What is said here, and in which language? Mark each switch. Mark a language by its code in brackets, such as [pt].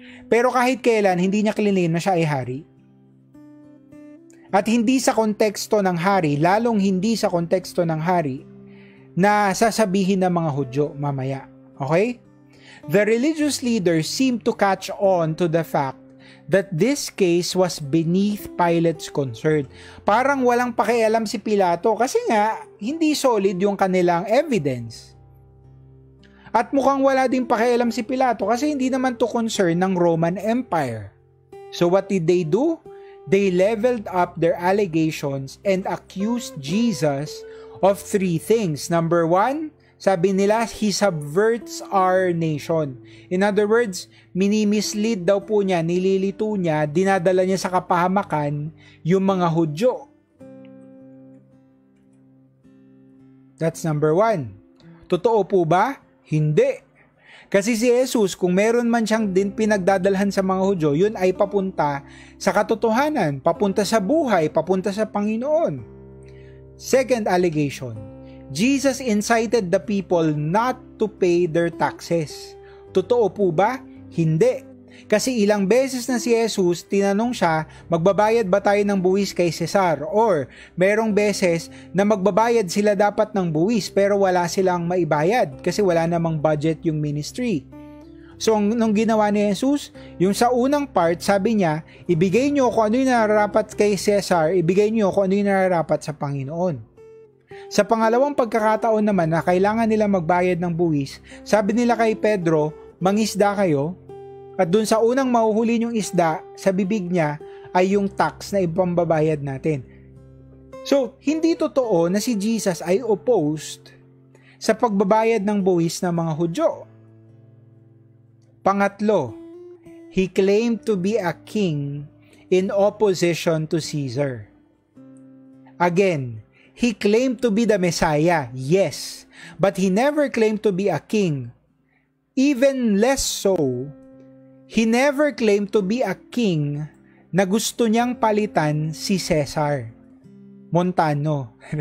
[tl] Pero kahit kailan, hindi niya claim na siya ay hari. At hindi sa konteksto ng hari, lalong hindi sa konteksto ng hari, na sasabihin ng mga Hudyo mamaya. [en] Okay? The religious leaders seem to catch on to the fact that this case was beneath Pilate's concern. [tl] Parang walang pakialam si Pilato kasi nga hindi solid yung kanilang evidence. At mukhang wala din pakialam si Pilato kasi hindi naman to concern ng Roman Empire. [en] So what did they do? They leveled up their allegations and accused Jesus of 3 things. Number 1, [tl] sabi nila, [en] he subverts our nation. In other words, [tl] minimislead daw po niya, nililito niya, dinadala niya sa kapahamakan yung mga Hudyo. [en] That's number 1. [tl] Totoo po ba? Hindi. Kasi si Jesus, kung meron man siyang din pinagdadalhan sa mga Hudyo, yun ay papunta sa katotohanan, papunta sa buhay, papunta sa Panginoon. [en] Second allegation, Jesus incited the people not to pay their taxes. [tl] Totoo po ba? Hindi. Kasi ilang beses na si Jesus, tinanong siya, magbabayad ba tayo ng buwis kay Cesar? Or merong beses na magbabayad sila dapat ng buwis pero wala silang maibayad kasi wala namang budget yung ministry. So, nung ginawa ni Jesus, yung sa unang part, sabi niya, ibigay niyo kung ano yung nararapat kay Cesar, ibigay niyo kung ano yung nararapat sa Panginoon. Sa pangalawang pagkakataon naman na kailangan nila magbayad ng buwis, sabi nila kay Pedro, mangisda kayo, at dun sa unang mahuhuli yung isda, sa bibig niya ay yung tax na ipambabayad natin. So, hindi totoo na si Jesus ay opposed sa pagbabayad ng buwis ng mga Hudyo. Pangatlo, [en] he claimed to be a king in opposition to Caesar. Again, he claimed to be the Messiah, yes, but he never claimed to be a king. Even less so, he never claimed to be a king [tl] na gusto niyang palitan si Caesar Montano.